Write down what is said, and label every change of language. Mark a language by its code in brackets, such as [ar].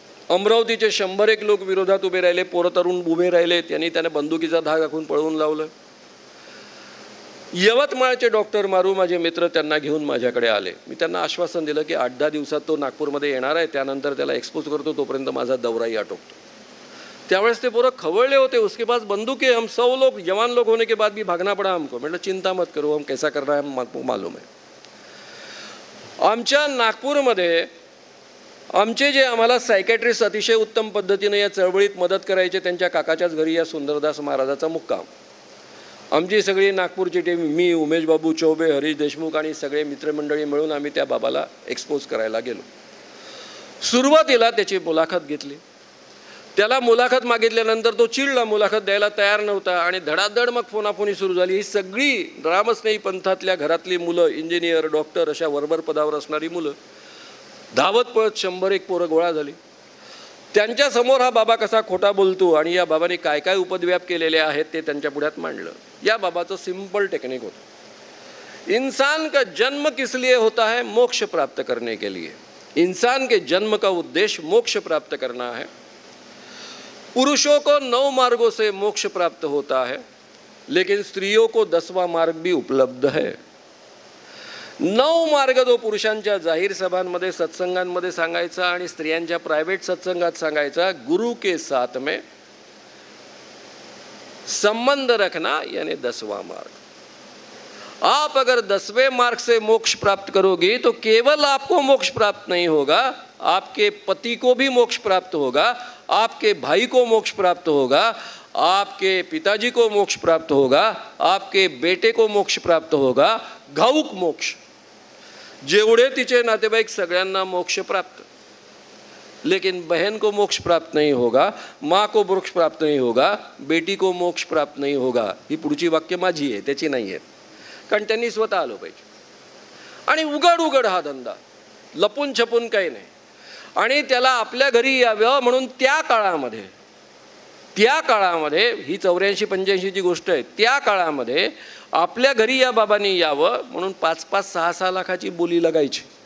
[mr] अमरावतीचे 100 लोक विरोधात उभे राहिले, पोरं तरुण उभे राहिले, त्यांनी त्याने बंदुकीचा धाक दाखवून पळवून लावलं. यवतमाळचे डॉक्टर मारू माझे मित्र त्यांना घेऊन माझ्याकडे आले. मी त्यांना आश्वासन दिलं की 8-10 दिवसात तो नागपूरमध्ये येणार आहे, त्यानंतर त्याला एक्सपोज करतो, तोपर्यंत माझा दौराही आटोपतो. त्यावेळेस ते पोरं खवळले होते. [hi] उसके पास बंदूक है, हम 100 लोग जवान लोग होने के बाद भी भागना पड़ा हमको. [mr] म्हटलं [hi] चिंता मत करो, हम कैसा कर रहा है हमको मालूम है. [mr] आमच्या नागपूरमध्ये आमचे जे आम्हाला सायकॅट्रिस्ट अतिशय उत्तम पद्धतीने या चळवळीत मदत करायचे, त्यांच्या काकाच्याच घरी या सुंदरदास महाराजाचा मुक्काम. आमची सगळी नागपूरची टीम, मी, उमेश बाबू चौबे, हरीश देशमुख आणि सगळे मित्रमंडळी मिळून आम्ही त्या बाबाला एक्सपोज करायला गेलो. सुरुवातीला त्याची मुलाखत घेतली. त्याला मुलाखत मागितल्यानंतर तो चिडला, मुलाखत द्यायला तयार नव्हता आणि धडाधड मग फोनाफोनी सुरू झाली. ही सगळी रामस्नेही पंथातल्या घरातली मुलं, इंजिनियर, डॉक्टर अशा वरवर पदावर असणारी मुलं धावत पळत 100 पोरं गोळा झाली. त्यांच्यासमोर हा बाबा कसा खोटा बोलतो आणि या बाबाने काय काय उपद्व्याप केलेले आहेत ते त्यांच्या पुढ्यात मांडलं. या बाबाचं सिंपल टेक्निक होतं. [hi] इंसान का जन्म किस लिए होता है? मोक्ष प्राप्त करने के लिए. इंसान के जन्म का उद्देश्य मोक्ष प्राप्त करना है. पुरुषों को 9 मार्गों से मोक्ष प्राप्त होता है, लेकिन स्त्रियों को 10वां मार्ग भी उपलब्ध है. [mr] 9 मार्ग तो पुरुषांच्या जाहीर सभांमध्ये, सत्संगांमध्ये सांगायचा आणि स्त्रियांच्या प्रायव्हेट सत्संगात सांगायचा. [hi] गुरु के साथ में संबंध रखना यानी 10वां मार्ग. आप अगर 10वें मार्ग से मोक्ष प्राप्त करोगे तो केवल आपको मोक्ष प्राप्त नहीं होगा, आपके पति को भी मोक्ष प्राप्त होगा, आपके भाई को मोक्ष प्राप्त होगा, आपके पिताजी को मोक्ष प्राप्त होगा, आपके बेटे को मोक्ष प्राप्त होगा. [mr] घाऊक मोक्ष. जेवढे तिचे नातेवाईक सगळ्यांना मोक्ष प्राप्त, [hi] लेकिन बहन को मोक्ष प्राप्त नहीं होगा, माँ को मोक्ष प्राप्त नहीं होगा, बेटी को मोक्ष प्राप्त नहीं होगा. [mr] ही पुढची वाक्य माझी आहे, त्याची नाही आहे, कारण त्यांनी स्वतः आलो पाहिजे. आणि उघड उघड हा धंदा, लपून छपून काही नाही. आणि त्याला आपल्या घरी यावं म्हणून त्या काळामध्ये ही 84-85 ची गोष्ट आहे, त्या काळामध्ये आपल्या घरी या बाबांनी यावं म्हणून 5-6 लाखाची बोली लगायची.